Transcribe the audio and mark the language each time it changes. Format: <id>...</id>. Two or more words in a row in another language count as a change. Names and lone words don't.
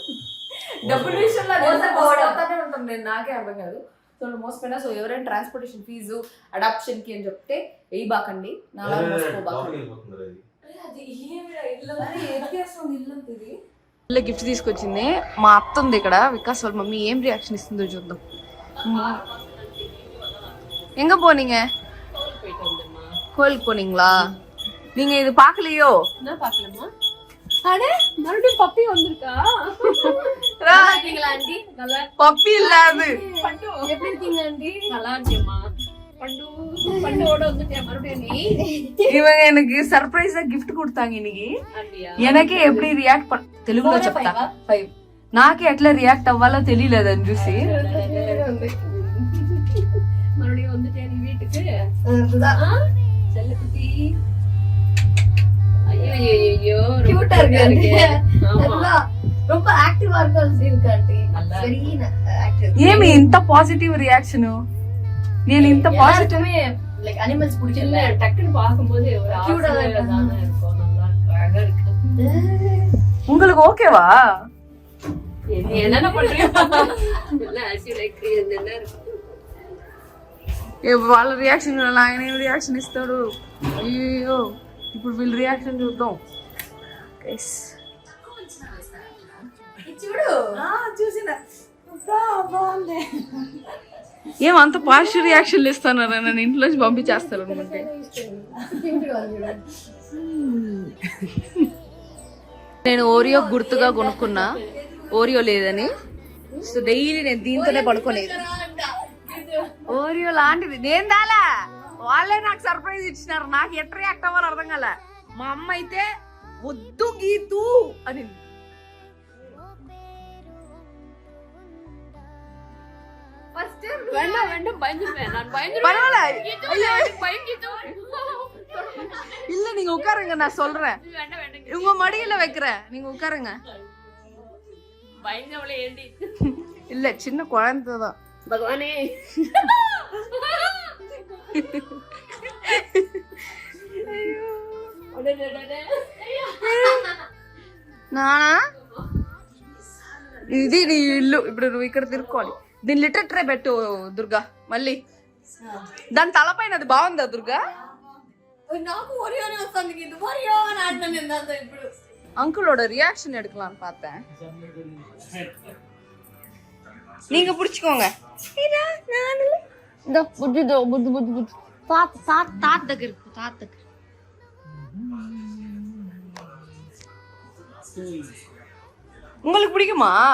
<te>డబ్బుల విషయంలో మోసపోతానే ఉంటాను నేను, నాకే అర్థం కాదు. సో మోసపోయినా. సో ఎవరైనా</te> <en>transportation fee</en> <te>అడాప్షన్ కి అని చెప్తే వేయబాకండి, నాలా మోసపోబాకండి. ఇల్లు గిఫ్ట్ తీసుకొచ్చింది మా అత్త ఉంది ఇక్కడ. వికాస్ వాళ్ళ మమ్మీ ఏం రియాక్షన్ ఇస్తుందో చూద్దాం.</te> <ta>எங்க போனீங்க? கோயிலுக்கு போனீங்களா? நீங்க இது பாக்கலையோ? என்ன பார்க்கலாமா? அடே மறுபடியும் பப்பி வந்திருக்கா? இருக்கீங்களா ஆண்டி? நல்லா. பப்பி இல்ல அது. பண்டு எப்படி இருக்கீங்க ஆண்டி? நல்லா இருக்கேம்மா. பண்டோட வந்துட்டே மறுபடியும் நீ. இவங்க எனக்கு சர்ப்ரைஸா gift கொடுத்தாங்க இன்னைக்கு. எனக்கே எப்படி</ta> <te>రియాక్ట్ తెలుగులో చెప్తా. 5 నాకే ఎట్లా రియాక్ట్ అవ్వాలో తెలియలేదు అని చూసి.</te> <ta>மறுபடியும் வந்துட்டே நீ வீட்டுக்கு. செல்லக்குட்டி. ஐயோ கியூட்டா இருக்கு. ஆமா ரொம்ப ஆக்டிவா இருக்கு ஆண்டி.</ta> <en>very active.</en> <te>ఏమి ఇంత</te> <en>positive reaction?</en> <te>నేను ఇంత పాజిటివ్</te> <en>like animals</en> <ta>பிடிச்சல டக்குன்னு பாக்கும்போது ஒரு கியூட்டா தான் இருக்கும். நல்லா அழகா இருக்கு. உங்களுக்கு ஓகேவா? என்னென்ன பண்றீங்க? எல்லாம்</ta> <en>active like</en> <ta>என்ன இருக்கு.</ta> <te>వాళ్ళ రియాక్షన్ ఆయన ఏం రియాక్షన్ ఇస్తాడు. అయ్యో ఇప్పుడు వీళ్ళ రియాక్షన్ చూద్దాం. చూడు చూసిన ఏమంత</te> <en>positive reactions</en> <te>ఇస్తున్నారు, నన్ను ఇంట్లోంచి పంపించేస్తారు అనుకుంటే. నేను ఓరియో గుర్తుగా కొనుక్కున్నా, ఓరియో లేదని. సో డైలీ నేను దీంతోనే పడుకోలేదు. ఓరియో లాంటిది నేను దాలా, వాళ్ళే నాకు సర్ప్రైజ్ ఇచ్చినారు. నాకు ఎట్ రియాక్ట్ అవ్వాలో అర్థం కాల. మా అమ్మ అయితే వద్దు గీతు అని.</te> <ta>ஃபர்ஸ்ட் வேண்டாம் பயந்துட்டேன் நான். இல்ல நீங்க உட்காருங்க, நான் சொல்றேன். உங்க மடியில வைக்கிறேன், நீங்க உட்காருங்க. பயந்தவளே ஏண்டி? இல்ல சின்ன குழந்தை தான். பகவானே</ta> <te>నానా ఇది నీ ఇల్లు, ఇప్పుడు నువ్వు ఇక్కడ తిరుక్కోవాలి. దీని</te> <en>litter tray</en> <te>పెట్టు దుర్గా. మళ్ళీ దాని తలపైన అది బాగుందా దుర్గా? నాకు ఒరియోనే వస్తుంది. ఇది ఒరియో అని ఆడతాను నేను ఇప్పుడు.</te> <ta>அங்கிளோட ரியாக்ஷன் எடுக்கலாம்னு பார்த்தேன். நீங்க புடிச்சுக்கோங்க. இதோ புது புது புது புது தாத்</ta> <te>దగ్గర తాత్ దగ్గర.</te> <ta>உங்களுக்கு பிடிக்குமா?</ta>